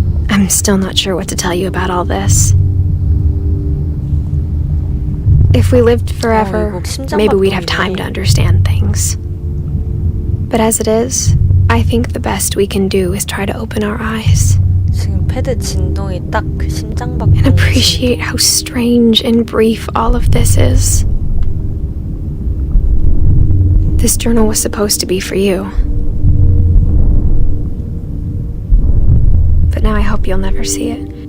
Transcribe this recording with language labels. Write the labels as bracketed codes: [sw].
[en] I'm still not sure what to tell you about all this. If we lived forever, maybe we'd have time to understand things. But as it is, I think the best we can do is try to open our eyes. [ko] 지금 패드 진동이 딱 그 심장박동. [en] And appreciate how strange and brief all of this is. This journal was supposed to be for you. But now I hope you'll never see it.